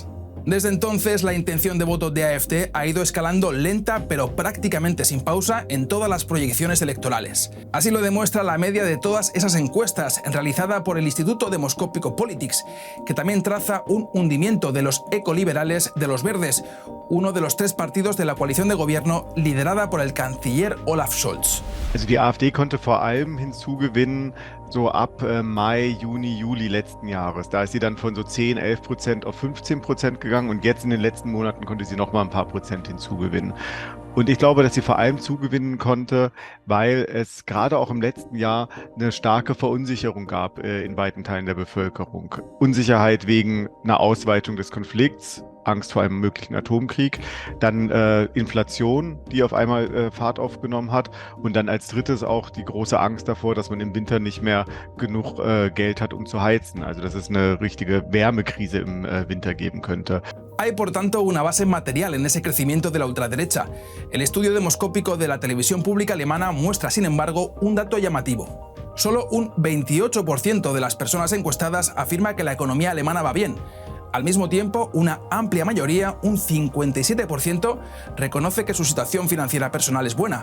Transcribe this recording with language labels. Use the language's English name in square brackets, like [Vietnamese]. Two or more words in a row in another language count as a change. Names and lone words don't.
[Spanish] Desde entonces, la intención de voto de AfD ha ido escalando lenta pero prácticamente sin pausa en todas las proyecciones electorales. Así lo demuestra la media de todas esas encuestas realizada por el Instituto Demoscópico Politics, que también traza un hundimiento de los ecoliberales de los verdes, uno de los 3 partidos de la coalición de gobierno liderada por el canciller Olaf Scholz. [German] Also die AfD konnte vor allem hinzugewinnen so ab Mai, Juni, Juli letzten Jahres. Da ist sie dann von so 10, 11% auf 15% gegangen und jetzt in den letzten Monaten konnte sie noch mal ein paar Prozent hinzugewinnen. Und ich glaube, dass sie vor allem zugewinnen konnte, weil es gerade auch im letzten Jahr eine starke Verunsicherung gab in weiten Teilen der Bevölkerung. Unsicherheit wegen einer Ausweitung des Konflikts, Angst vor einem möglichen Atomkrieg, dann Inflation, die auf einmal Fahrt aufgenommen hat und dann als drittes auch die große Angst davor, dass man im Winter nicht mehr genug Geld hat, um zu heizen. Also dass es eine richtige Wärmekrise im Winter geben könnte. [Spanish] Hay, por tanto, una base material en ese crecimiento de la ultraderecha. El estudio demoscópico de la televisión pública alemana muestra, sin embargo, un dato llamativo. Solo un 28% de las personas encuestadas afirma que la economía alemana va bien. Al mismo tiempo, una amplia mayoría, un 57%, reconoce que su situación financiera personal es buena.